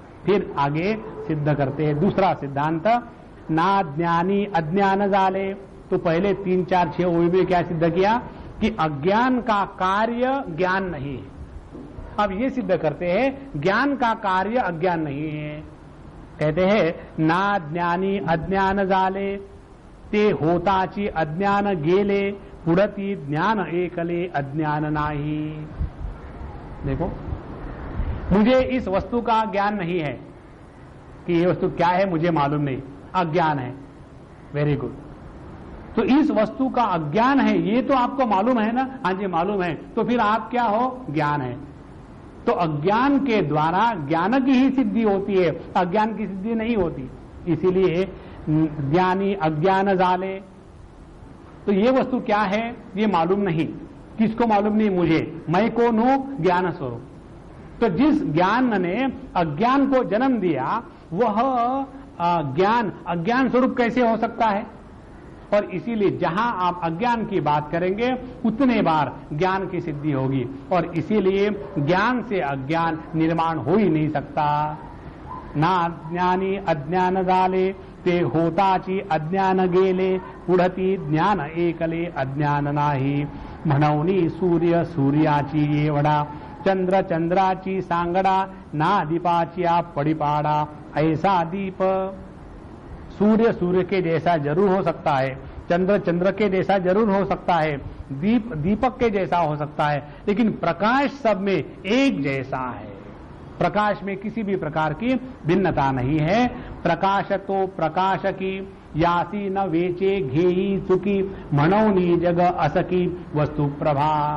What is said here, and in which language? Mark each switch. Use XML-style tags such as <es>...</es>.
<hi>फिर आगे सिद्ध करते हैं दूसरा सिद्धांत,</hi> <mr>ना ज्ञानी अज्ञान जाले।</mr> <hi>तो पहले 3, 4, 6 ओवी में क्या सिद्ध किया कि अज्ञान का कार्य ज्ञान नहीं है। अब ये सिद्ध करते हैं ज्ञान का कार्य अज्ञान नहीं है। कहते हैं</hi> <mr>ना ज्ञानी अज्ञान जाले ते होताची अज्ञान गेले पुढती ज्ञान एकले अज्ञान नाही।</mr> <hi>देखो, मुझे इस वस्तु का ज्ञान नहीं है कि ये वस्तु क्या है, मुझे मालूम नहीं, अज्ञान है। Very good. तो इस वस्तु का अज्ञान है ये तो आपको मालूम है ना? हाँ जी मालूम है। तो फिर आप क्या हो? ज्ञान है। तो अज्ञान के द्वारा ज्ञान की ही सिद्धि होती है, अज्ञान की सिद्धि नहीं होती। इसीलिए</hi> <mr>ज्ञानी अज्ञान जाले।</mr> <hi>तो ये वस्तु क्या है ये मालूम नहीं। किसको मालूम नहीं? मुझे। मैं कौन हूं? ज्ञान स्वरूप। तो जिस ज्ञान ने अज्ञान को जन्म दिया वह ज्ञान अज्ञान स्वरूप कैसे हो सकता है? और इसीलिए जहां आप अज्ञान की बात करेंगे उतने बार ज्ञान की सिद्धि होगी, और इसीलिए ज्ञान से अज्ञान निर्माण हो ही नहीं सकता।</hi> <mr>ना ज्ञानी अज्ञान जाले ते होताची अज्ञान गेले पुढती ज्ञान एकले अज्ञान नाही। म्हणवनी सूर्य सूर्याची येवडा चंद्र चंद्राची सांगडा ना दीपाची पडिपाडा ऐसा दीप।</mr> <hi>सूर्य सूर्य के जैसा जरूर हो सकता है, चंद्र चंद्र के जैसा जरूर हो सकता है, दीप दीपक के जैसा हो सकता है, लेकिन प्रकाश सब में एक जैसा है। प्रकाश में किसी भी प्रकार की भिन्नता नहीं है। प्रकाश तो प्रकाश की</hi> <mr>यासी न वेचे घेई चुकी मनौनी जग असकी वस्तु प्रभा।</mr>